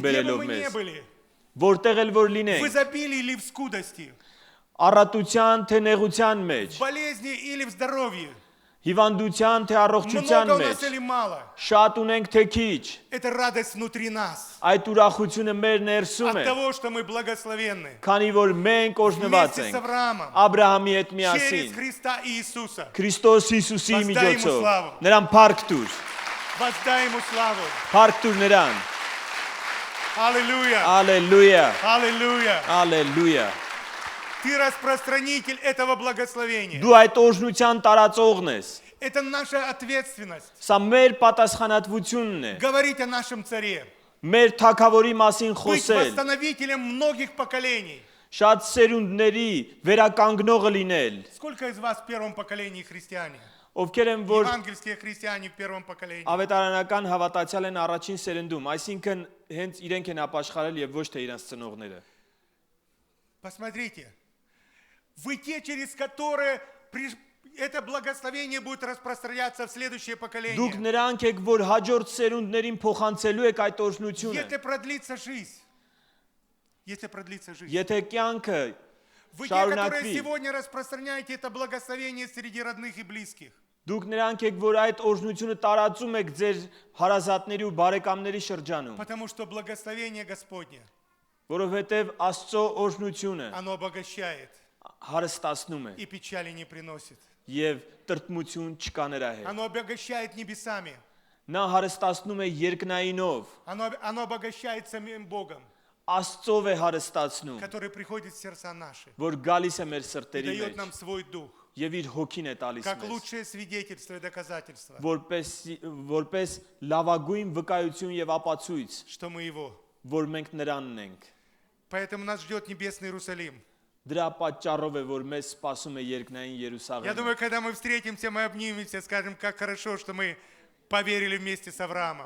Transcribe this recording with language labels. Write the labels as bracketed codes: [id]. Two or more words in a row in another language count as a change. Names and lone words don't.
[ru] Где бы [hy] բերելով [ru] мы ни [hy] մեզ, [ru] были, [hy] որտեղ էլ որ [ru] в [hy] լինենք, [ru] изобилии или в скудости, [hy] առատության թե նեղության մեջ, [ru] в болезни или в здоровье, [hy] հիվանդության թե առողջության [ru] много у нас [hy] մեջ, [ru] или мало, [hy] շատ ունենք թե քիչ, [ru] это радость внутри нас. [hy] այդ ուրախությունը մեր ներսում [ru] От [hy] է, [ru] того, что мы благословенны. [hy] քանի որ մենք օրհնված [ru] Вместе с [hy] ենք [ru] Авраамом. [hy] Աբրահամի հետ [ru] Через [hy] միասին, [ru] Христа Иисуса. [hy] Քրիստոս Հիսուսի [ru] Воздай ему [hy] միջոցով, [ru] սլավը։ [hy] նրան փառք տուր, [ru] Воздай ему славу. [hy] փառք տուր նրան, [ru] Аллилуйя. [hy] ալելույա, [ru] Аллилуйя. [hy] ալելույա, [ru] Ты распространитель этого благословения. [hy] դու այդ օրհնության տարածողն ես, [ru] Это наша ответственность. [hy] սա մեր պատասխանատվությունն է, [ru] Говорить о нашем царе. [hy] մեր թագավորի մասին [ru] Быть [hy] խոսել, [ru] восстановителем многих поколений. [hy] շատ սերունդների վերականգնողը լինել, [ru] Сколько из вас в первом поколении христиане? [hy] ովքեր են որ [ru] Евангельские христиане в первом поколении. [hy] ավետարանական հավատացյալ են առաջին սերնդում, այսինքն հենց իրենք են ապաշխարել եւ ոչ թե իրենց ծնողները։ [ru] Посмотрите. Вы те, через которые это благословение будет распространяться в следующее [hy] Դուք [ru] поколение. [hy] նրանք եք, որ հաջորդ սերունդներին փոխանցելու եք այդ օրհնությունը։ [ru] Если продлится жизнь. Если продлится жизнь. [hy] Եթե կյանքը [ru] Вы те, которые [hy] շարունակվի, [ru] сегодня распространяете это благословение среди родных и близких. [hy] դուք նրանք եք, որ այդ օրհնությունը տարածում եք ձեր հարազատների ու բարեկամների շրջանում, [ru] Потому что благословение Господне, [hy] որովհետև Աստծո օրհնությունը [ru] оно обогащает [hy] հարստացնում է [ru] и печали не приносит. [hy] եւ տրտմություն չկա նրա հետ։ [ru] Оно обогащает небесами. [hy] Նա հարստացնում է երկնայինով, [ru] Оно обогащает самим Богом, [hy] Աստծով է հարստացնում, [ru] который приходит в сердца наши [hy] որ գալիս է մեր [ru] и [hy] սրտերի [ru] дает [hy] մեջ [ru] нам свой дух, [hy] եւ իր հոգին է տալիս [ru] как [hy] մեզ, [ru] лучшее свидетельство и доказательство, [hy] որպես լավագույն վկայություն եւ ապացույց, [ru] что мы Его. [hy] որ մենք նրանն ենք։ [ru] Поэтому нас ждет небесный Иерусалим. [hy] Դրա պատճառով է, որ մեզ սպասում է երկնային [ru] Я [hy] Երուսաղեմը։ [ru] думаю, когда мы встретимся, мы обнимемся, скажем, как хорошо, что мы поверили вместе с Авраамом.